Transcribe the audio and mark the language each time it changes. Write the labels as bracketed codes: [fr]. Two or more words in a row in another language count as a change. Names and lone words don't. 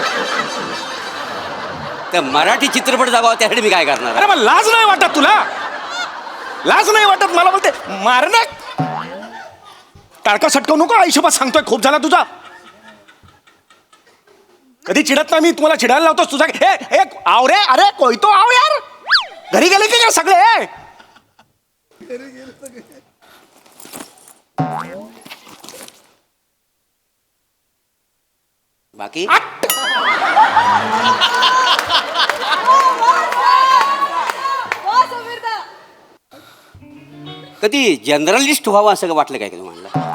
[mr] तर मराठी चित्रपट जगावा त्यासाठी मी काय करणार? अरे मला लाज नाही वाटत तुला? लाज नाही वाटत? मला बोलते मारणे. टाळका सटकवू नको. आयुष्यभर सांगतोय, खूप झाला तुझा. कधी चिडत नाही मी, तुम्हाला चिडायला लावतोस तुझा. हे आव रे, [hi] अरे कोई तो आव यार. [mr] घरी गेले की काय सगळे? बाकी कधी जर्नलिस्ट व्हावं असं वाटलं काय का तुम्हाला?